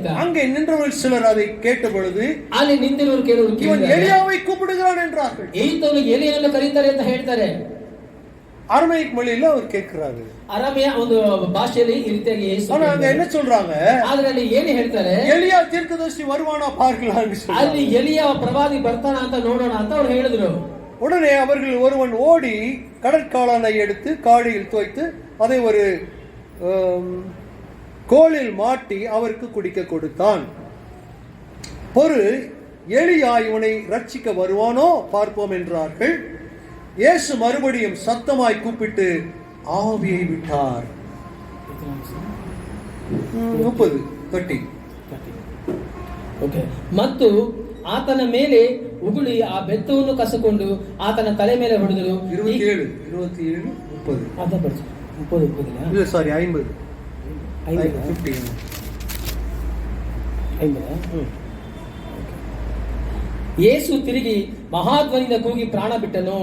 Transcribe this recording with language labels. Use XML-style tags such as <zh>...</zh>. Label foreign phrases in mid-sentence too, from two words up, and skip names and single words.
<ta>அங்கே நின்றவர்கள் சிலர் அதை கேட்ட பொழுது,</ta> <kn>ಅಲ್ಲಿ ನಿಂತಿರುವರು ಕೇಳುವರು,</kn> <ta>இவன் எலியாவை கூப்பிடுகிறான் என்றார்கள்.</ta> <kn>ಈತನು ಎಲಿಯನನ್ನು ಕರೀತಾರೆ ಅಂತ ಹೇಳ್ತಾರೆ.</kn> <ta>அரமைக் மொழியில அவர் கேட்கிறாரு,</ta> <kn>ಅರಾಮಿಯ ಒಂದು ಭಾಷೆಯಲ್ಲಿ ಈ ರೀತಿಯಾಗಿ ಯೇಸು.</kn> <ta>ஆனா அங்க என்ன சொல்றாங்க?</ta> <kn>ಅದರಲ್ಲಿ ಏನು ಹೇಳ್ತಾರೆ?</kn> <ta>எலியா தீர்க்கதரிசி வருவானா பார்க்கலாம் என்று சொல்றாங்க.</ta> <kn>ಅಲ್ಲಿ ಎಲಿಯ ಪ್ರವಾದಿ ಬರ್ತಾನ ಅಂತ ನೋಡೋಣ ಅಂತ ಅವರು ಹೇಳಿದ್ರು.</kn> <ta>உடனே அவர்கள் ஒருவன் ஓடி கடற்காளானை எடுத்து காடியில் தோய்த்து அதை ஒரு கோலில் மாட்டி அவருக்கு குடிக்க கொடுத்தான். பொறு எலியா இவனை ரட்சிக்க வருவானோ பார்ப்போம் என்றார்கள். இயேசு மறுபடியும் சத்தமாய் கூப்பிட்டு ஆவியை விட்டார். 30</ta> <kn>ಓಕೆ. ಮತ್ತು ಆತನ ಮೇಲೆ ಉಗುಳಿ ಆ ಬೆತ್ತವನ್ನು ಕಸಕೊಂಡು ಆತನ ತಲೆ ಮೇಲೆ ಹೊಡೆದರು. 27 27 30 ಅದ ಬರ್ಸಿ 30 ಇಲ್ಲ ಸಾರಿ 50 ಯೇಸು ತಿರುಗಿ ಮಹಾಧ್ವನಿಯಿಂದ ಕೂಗಿ ಪ್ರಾಣ ಬಿಟ್ಟನು.</kn>